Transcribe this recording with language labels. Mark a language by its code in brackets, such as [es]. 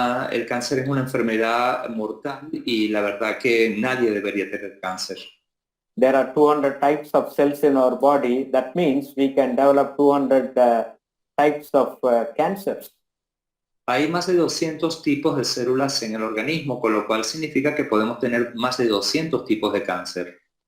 [es] El cáncer es una enfermedad mortal y la verdad que nadie debería tener cáncer. [en] There are 200 types of cells in our body. That means we can develop 200 types of cancers. [es] Hay más de 200 tipos de células en el organismo, con lo cual significa que podemos tener más de 200 tipos de cáncer.